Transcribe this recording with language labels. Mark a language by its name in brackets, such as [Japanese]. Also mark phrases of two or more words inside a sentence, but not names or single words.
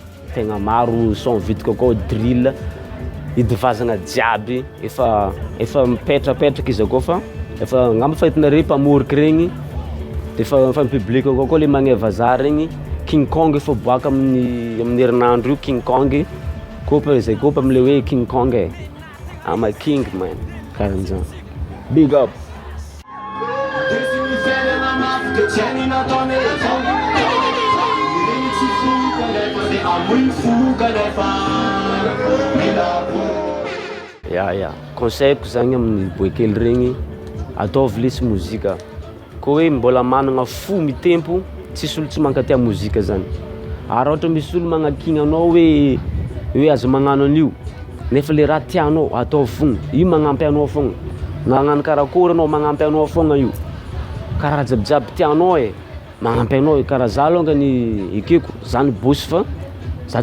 [Malagasy] Tegna maro son vidiky akao drill, hidivazagna jiaby, efa mipetrapetraka izy akao fa efa ngamba fahitanare mpamoriky regny de fa public koa le magné vazaha regny King Kong efa boaka amin'ny herinandro io King Kong koa zay koa am'le hoe King Kong [English] I'm a king man [Malagasy] karan'zany [English] big up [Malagasy] ya conseil-ko zagny amin'ny boekely regny ataovy lesy mozika koa hoe mbola managna fo mitempo tsisy olo tsy mankatia mozika zany ary ohatra misy olo magnakigna anao hoe azo magnano an'io nefa le raha tianao atao fogna io magnampy anao fogna nagnano karakory anao magnampy anao fogna io karaha jiabijiaby tianao magnampy anao karaha za longany ekeko zany bosy fa za